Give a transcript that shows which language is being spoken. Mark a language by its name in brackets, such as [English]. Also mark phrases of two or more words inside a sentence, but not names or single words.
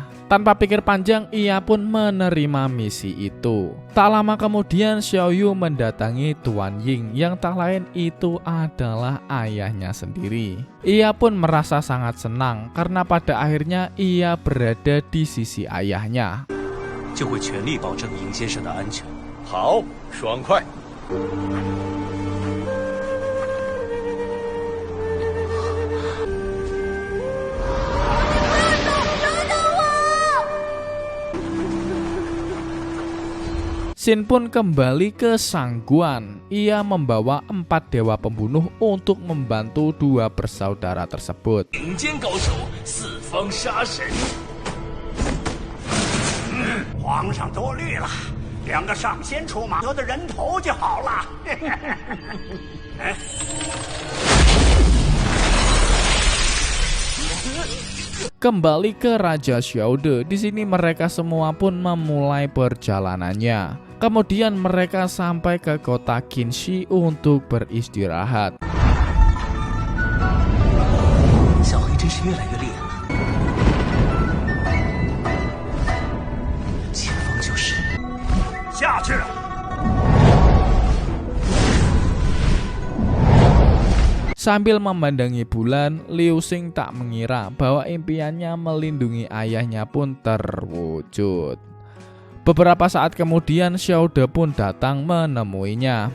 [Indonesian] Tanpa pikir panjang, ia pun menerima misi itu. Tak lama kemudian, Xiao Yu mendatangi Tuan Ying yang tak lain itu adalah ayahnya sendiri. Ia pun merasa sangat senang karena pada akhirnya ia berada di sisi ayahnya. [Chinese] 就会全力保证尹先生的安全。好，爽快。 [Indonesian] Shin pun kembali ke Sangguan. Ia membawa 4 dewa pembunuh untuk membantu 2 bersaudara tersebut. [Chinese] 顶尖高手，四方杀神。皇上多虑了，2个上仙出马，得的人头就好了。 [Indonesian] Kembali ke Raja Xiaode. Di sini mereka semua pun memulai perjalanannya. Kemudian mereka sampai ke kota Qinxi untuk beristirahat. [Chinese] 小黑真是越来越厉害了。前方就是。下去。 [Indonesian] Sambil memandangi bulan, Liu Xing tak mengira bahwa impiannya melindungi ayahnya pun terwujud. Beberapa saat kemudian, Xiaode pun datang menemuinya.